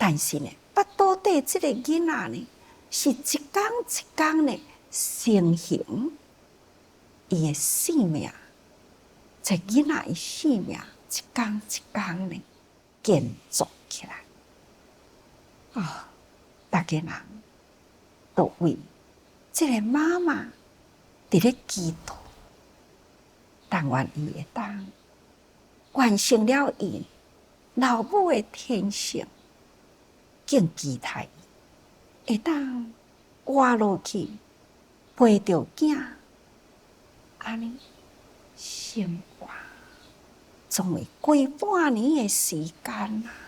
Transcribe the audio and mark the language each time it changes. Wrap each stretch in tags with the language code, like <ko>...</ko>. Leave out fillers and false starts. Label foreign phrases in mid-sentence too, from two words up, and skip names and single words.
<nan>但是呢，巴肚底这个囡仔呢，是一天一天呢成形，伊的生命，这囡仔的生命一天一天呢建筑起来。大家人都为这个妈妈伫咧祈祷，但愿伊会当完成了伊老母的天性，更期待伊会当活落去，陪着囝，安尼生活，总会过半年的时间啦。</nan>